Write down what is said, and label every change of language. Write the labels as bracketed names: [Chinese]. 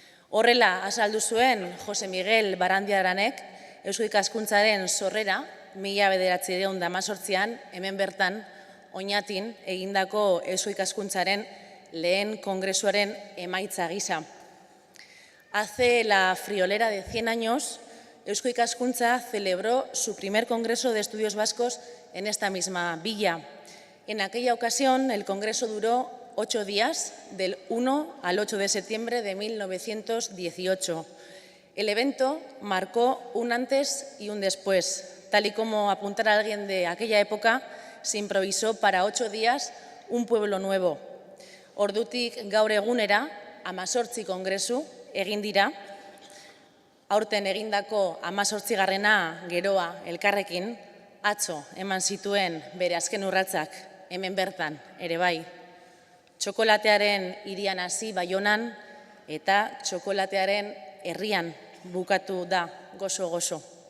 [Basque] Horrela azaldu zuen Jose Miguel Barandiaranek Eusko Ikaskuntzaren sorrera 1918an hemen bertan Oñatin egindako Eusko Ikaskuntzaren lehen kongresuaren emaitza gisa. [Spanish] Hace la friolera de 100 años, Eusko Ikaskuntza celebró su primer Congreso de Estudios Vascos en esta misma villa. En aquella ocasión, el congreso duró 8 días, del 1 al 8 de septiembre de 1918. El evento marcó un antes y un después. Tal y como apuntara alguien de aquella época, se improvisó para 8 días un pueblo nuevo. [Basque] Ordutik gaur egunera, 18 kongresu egin dira, aurten egindako 18garrena geroa elkarrekin, atzo eman zituen bere azken urratsak hemen bertan ere bai. Txokolatearen hirian hasi Baionan eta txokolatearen herrian bukatu da gozo-gozo.